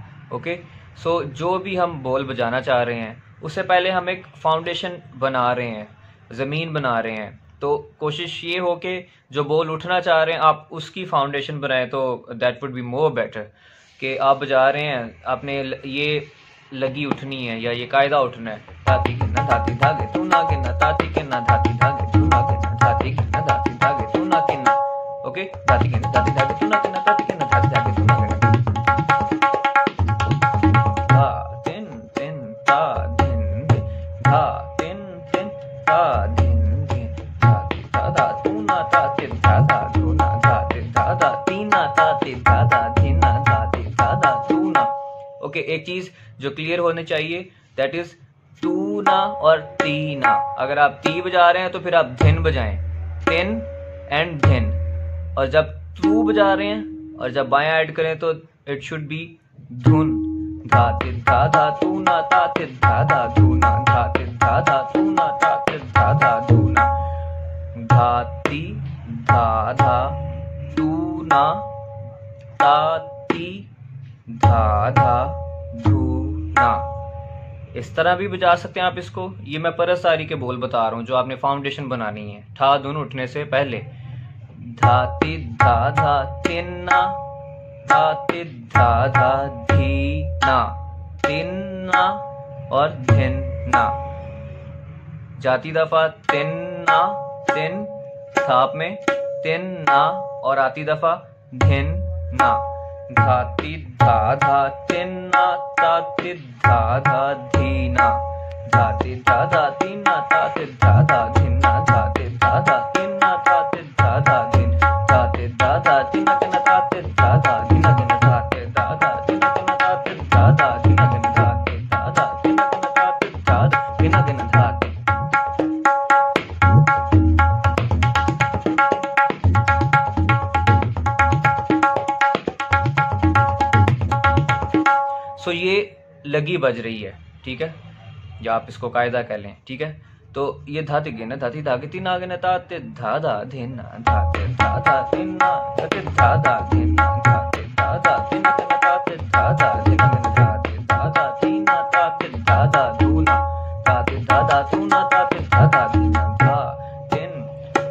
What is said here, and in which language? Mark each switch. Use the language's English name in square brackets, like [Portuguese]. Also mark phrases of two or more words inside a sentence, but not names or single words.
[English] okay, so [Hindi] जो भी हम बोल बजाना चाह रहे हैं उससे पहले हम एक फाउंडेशन बना रहे हैं, ज़मीन बना रहे हैं। तो कोशिश ये हो कि जो बोल उठना चाह रहे हैं आप उसकी फाउंडेशन बनाएं, तो [English] that would be more better. [Hindi] कि आप बजा रहे हैं, आपने ये लगी उठनी है या ये कायदा उठना है, धाति की न धाति धागे तू ना के न ताति के न धाति धागे तू ना के न धाति की न धाति धागे तू ना के न। ओके, धाति के न धाति धागे तू ना के न ताति के न धाति धागे तू ना के न। धा तिन तिन ता धिन धिन, धा तिन तिन ता धिन धिन, धाति धा तू ना ताति धा धा तू ना धाति धा तीना ताति धा धा धीना धाति धा तू ना। ओके, एक चीज जो क्लियर होनी चाहिए, [English] that is [Hindi] तू ना और तीना। अगर आप ती बजा रहे हैं तो फिर आप धिन बजाएं, तिन एंड धिन। और जब तू बजा रहे हैं और जब बायां ऐड करें तो [English] it should be [Hindi] धुन, धाति धा धा तू ना ताति धा धा धूना, धाति धा धा तू ना ताति धा धा धूना, धाति धा धा तू ना ताति धा धा धूना। इस तरह भी बजा सकते हैं आप इसको। ये मैं परसारी के बोल बता रहा हूँ जो आपने फाउंडेशन बनानी है ठा धुन उठने से पहले। धाति धा धा तिन्ना, धाति धा धा धीना, तिन्ना और धिन्ना। जाती दफा तिन्ना तिन थाप में तिन्ना और आती दफा धिन्ना। धाति धा धा तिन्ना ताति धा धा धीना, धाति धा धा तीना ताति धा धा धीना, धाति धा धा तीना ताति धा धा धीन, धाति धा धा तीना तीना ताति धा धा धीना धीना, धाति धा धा तीना तीना ताति धा धा धीना धीना, धाति धा धा तीना तीना ताति धा धा धीना धीना, धाति। सो ये लगी बज रही है, ठीक है, या आप इसको कायदा कह लें, ठीक है। तो ये धाति गिना धाति धागे तीन आगे न ताते धा धा धीना, धाते धा धा तीना ताते धा धा धीना, धाते धा धा तीना तीना ताते धा धा धीना धीना, धाते धा धा तीना ताते धा धा धूना, धाते धा धा तूना ताते धा धा धीना धा तीन।